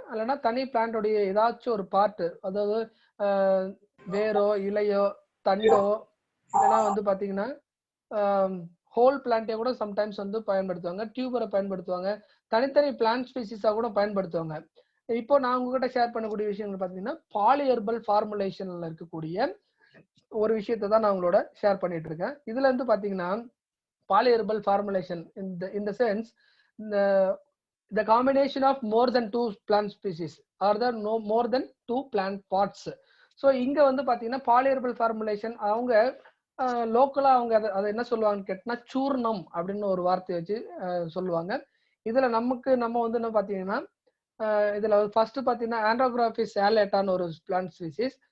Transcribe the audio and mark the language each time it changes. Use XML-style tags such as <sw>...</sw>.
<ta>இல்லன்னா தனி பிளான்ட்டோடைய ஏதாச்சும் ஒரு பார்ட் அதாவது அ வேரோ, இலையோ, தண்டோ இல்லன்னா வந்து பார்த்தீங்கன்னா, அ ஹோல் பிளான்ட்டே கூட சம்டைம்ஸ் வந்து பயன்படுத்துவாங்க. டியூபர பயன்படுத்துவாங்க. தனித்தனி பிளான்ட் ஸ்பீசிஸா கூட பயன்படுத்துவாங்க. இப்போ நான் உங்ககிட்ட ஷேர் பண்ணக்கூடிய விஷயங்கள் பார்த்தீங்கன்னா, பாலிஹெர்பல் ஃபார்முலேஷன்ல இருக்கக்கூடிய ஒரு விஷயத்த தான் நான் உங்களோட ஷேர் பண்ணிட்டு இருக்கேன். இதுல இருந்து பார்த்தீங்கன்னா,</ta> <en>Polyherbal formulation in the sense the combination of more than two plant species or the no more than two plant pots.</en> <ta>So இங்க வந்து பாத்தீங்கன்னா பாலிஹெர்பல் ஃபார்முலேஷன் அவங்க லோக்கலா அவங்க அதை என்ன சொல்லுவாங்கன்னு கேட்டா சூர்ணம் அப்படின்னு ஒரு வார்த்தை வச்சு சொல்லுவாங்க. இதுல நம்ம வந்து என்ன பாத்தீங்கன்னா இதுல ஃபர்ஸ்ட் பாத்தீங்கன்னா ஆண்ட்ரோகிராபிஸ் ஆலேட்டான்னு ஒரு பிளான்ட் ஸ்பீசிஸ்.</ta>